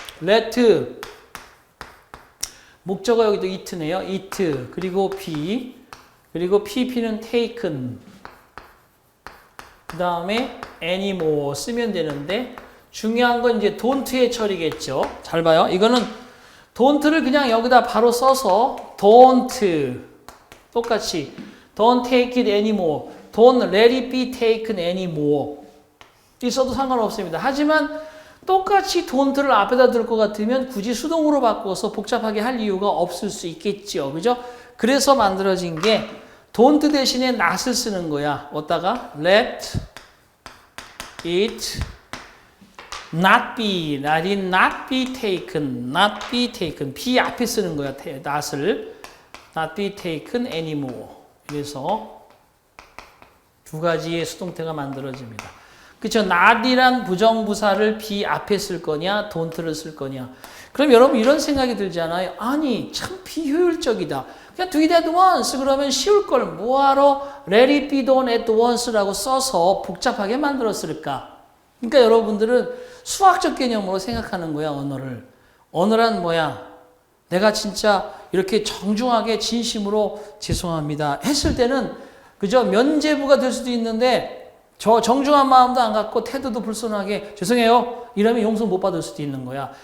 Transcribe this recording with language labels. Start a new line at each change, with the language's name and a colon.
Korean: let 목적어 여기도 it네요. it 그리고 be 그리고 pp는 taken 그 다음에 anymore 쓰면 되는데 중요한 건 이제 don't의 처리겠죠. 잘 봐요.
English: 이거는 don't를
Korean: 그냥 여기다 바로 써서
English: don't 똑같이 don't take it anymore don't let it be taken anymore
Korean: 있어도 상관없습니다. 하지만 똑같이 don't를 앞에다 둘 것 같으면 굳이 수동으로 바꿔서 복잡하게 할 이유가 없을 수 있겠죠. 그죠? 그래서 만들어진 게 don't 대신에 not을 쓰는 거야. 어디다가
English: let it not be, let it not be taken, not be taken.
Korean: be 앞에 쓰는 거야.
English: not을 not be taken anymore.
Korean: 그래서 두 가지의 수동태가 만들어집니다. 그렇죠? not이란 부정부사를 be 앞에 쓸 거냐, don't를 쓸 거냐. 그럼 여러분 이런 생각이 들잖아요. 아니 참 비효율적이다. 그냥
English: do it at once
Korean: 그러면 쉬울 걸 뭐하러
English: let it be done at once라고
Korean: 써서 복잡하게 만들었을까? 그러니까 여러분들은 수학적 개념으로 생각하는 거야. 언어를. 언어란 뭐야? 내가 진짜 이렇게 정중하게 진심으로 죄송합니다 했을 때는 그저 면죄부가 될 수도 있는데 저 정중한 마음도 안 갖고 태도도 불손하게 죄송해요 이러면 용서 못 받을 수도 있는 거야.